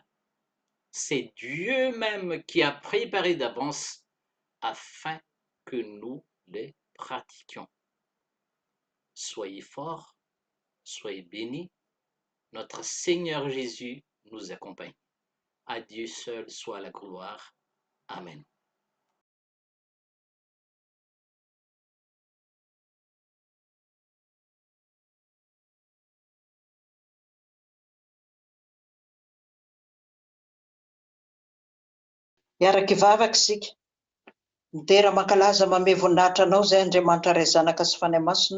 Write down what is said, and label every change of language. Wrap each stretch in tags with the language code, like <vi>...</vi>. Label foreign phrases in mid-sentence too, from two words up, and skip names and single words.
<fr>C'est Dieu même qui a préparé d'avance afin que nous les pratiquions. Soyez forts, soyez bénis. Notre Seigneur Jésus nous accompagne. À Dieu seul soit la gloire. Amen.</fr> <mg>Miaraka ivavaka isika, mitera mankalaza mame voninahitra anao izay Andriamanitra iray zanaka sy fanahy masino.</mg>